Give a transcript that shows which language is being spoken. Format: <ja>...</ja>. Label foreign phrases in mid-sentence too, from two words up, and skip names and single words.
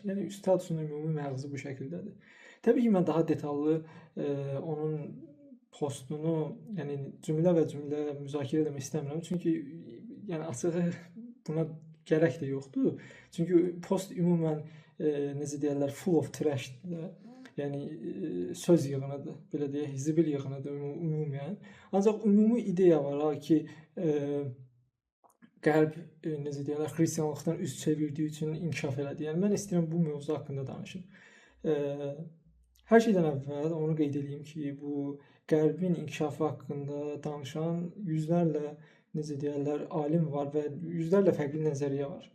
<az>Yəni Üstad Sünün ümumi məğzi bu şəkildədir. Təbii ki, mən daha detallı onun postunu, yəni cümlə və cümlə müzakirə etmək istəmirəm. Çünki yəni açığı buna gərək də yoxdur. Çünki post ümumən necə deyirlər,</az> <en>full of trash-dir.</en> <az>Yəni söz yığınıdır, belə deyək, zibil yığınıdır ümumən. Ancaq ümumi ideya var ki, Qərb necə deyirlər, xristianlıqdan üz çevirdiyi üçün inkişaf elədi. Yəni mən istəyirəm bu mövzu haqqında danışım. Hər şeydən əvvəl onu qeyd edeyim ki, bu Qərbin inkişafı haqqında danışan yüzlərlə necə deyirlər, alim var və yüzlərlə fərqli nəzəriyyə var.</az>